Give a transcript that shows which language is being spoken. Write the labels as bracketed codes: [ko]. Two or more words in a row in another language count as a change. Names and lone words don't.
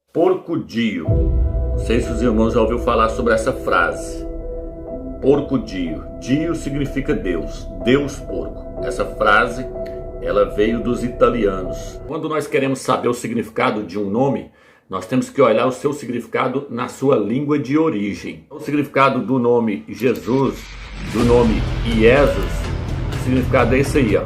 [pt] Porco-dio. Não sei se os irmãos já ouviram falar sobre essa frase. Porco-dio. Dio significa Deus. Deus porco. Essa frase, ela veio dos italianos. Quando nós queremos saber o significado de um nome, nós temos que olhar o seu significado na sua língua de origem. O significado do nome Jesus, do nome Jesus, o significado é esse aí, ó.